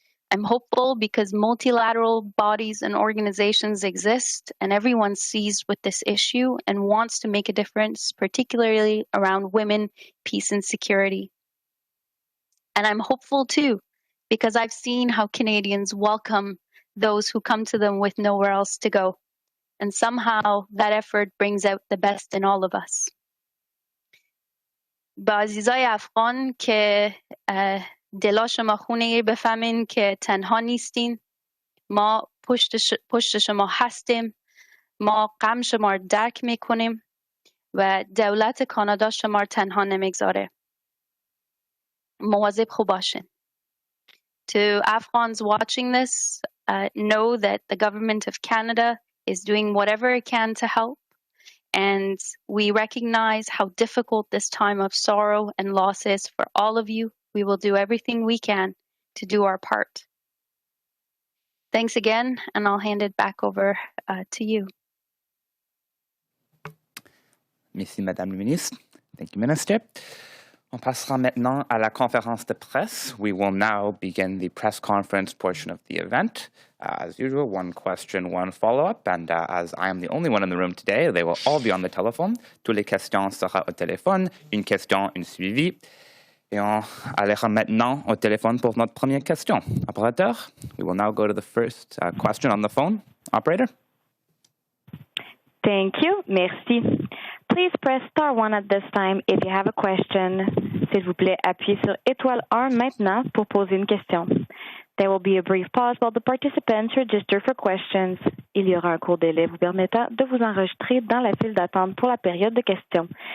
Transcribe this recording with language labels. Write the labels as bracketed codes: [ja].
[en] I'm hopeful because multilateral bodies and organizations exist and everyone's seized with this issue and wants to make a difference, particularly around women, peace, and security. And I'm hopeful too, because I've seen how Canadians welcome those who come to them with nowhere else to go. And somehow that effort brings out the best in all of us. [fa] با عزیزای افغان که دلا شما خونه بفهمین که تنها نیستین، ما پشت شما هستیم، ما غم شما رو درک میکنیم و دولت کانادا شما رو تنها نمیگذاره. مواظب خوب باشین. [en] To Afghans watching this, know that the government of Canada is doing whatever it can to help, and we recognize how difficult this time of sorrow and loss is for all of you. We will do everything we can to do our part. Thanks again, and I'll hand it back over to you. [fr] Merci, Madame la Ministre. [en] Thank you, Minister. [fr] On passera maintenant à la conférence de presse. [en] We will now begin the press conference portion of the event. As usual, one question, one follow-up. And as I am the only one in the room today, they will all be on the telephone. [fr] Toutes les questions seront au téléphone. Une question, une suivi. Et on allera maintenant au téléphone pour notre première question. [en] Operateur, we will now go to the first question on the phone. Operator. Thank you. [fr] Merci. [en] Please press star 1 at this time if you have a question. [fr] S'il vous plaît, appuyez sur étoile 1 maintenant pour poser une question. [en] There will be a brief pause while the participants register for questions. [fr] Il y aura un court délai vous permettant de vous enregistrer dans la file d'attente pour la période de questions.